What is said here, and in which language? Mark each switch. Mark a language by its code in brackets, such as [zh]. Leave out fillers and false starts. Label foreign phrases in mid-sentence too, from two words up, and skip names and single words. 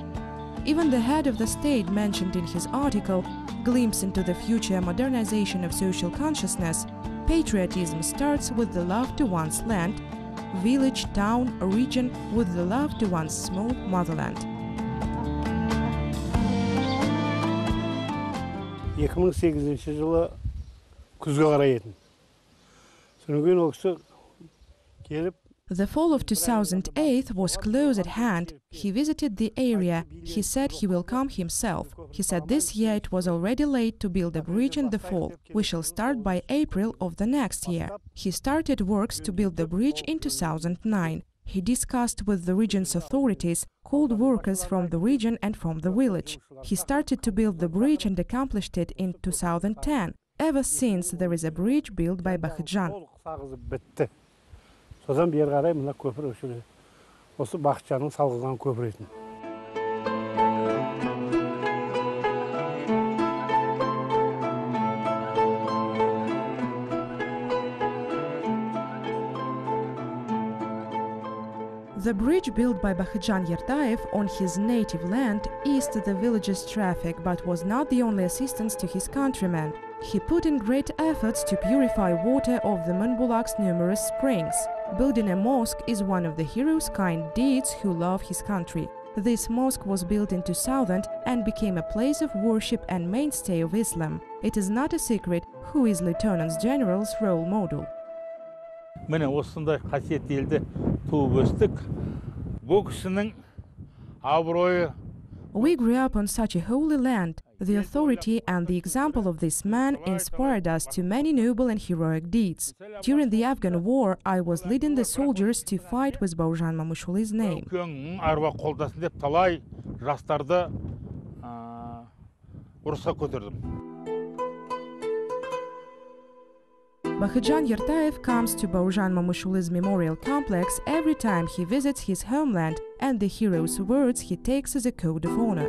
[en] Even the head of the state mentioned in his article, Glimpse into the Future Modernization of Social Consciousness, patriotism starts with the love to one's land, village, town, or region with the love to one's small motherland. [kk] 2008 жылы күзге қарай еді. Содан кейін ол кісі келіп [en] The fall of 2008 was close at hand. He visited the area. He said he will come himself. He said this year it was already late to build a bridge in the fall. We shall start by April of the next year. He started works to build the bridge in 2009. He discussed with the region's authorities, called workers from the region and from the village. He started to build the bridge and accomplished it in 2010. Ever since, there is a bridge built by Bakhtjan. [kk] Содан бері қарай мына көпір осы Бақытжанның салғылған көпір етін. [en] The bridge built by Bakhtjan Yertayev on his native land eased the village's traffic, but was not the only assistance to his countrymen. He put in great efforts to purify water of the Munbulak's numerous springs. Building a mosque is one of the hero's kind deeds who love his country. This mosque was built in 2000 and became a place of worship and mainstay of Islam. It is not a secret who is Lieutenant General's role model. [kk] Міне осындай қасиетті елде туып өстік. Бұл кісінің абыройы. [en] We grew up on such a holy land. The authority and the example of this man inspired us to many noble and heroic deeds. During the Afghan war, I was leading the soldiers to fight with Bauzhan Mamushuli's name. Bakhtjan Yertayev comes to Bauzhan Mamushuli's memorial complex every time he visits his homeland, and the hero's words he takes as a code of honor.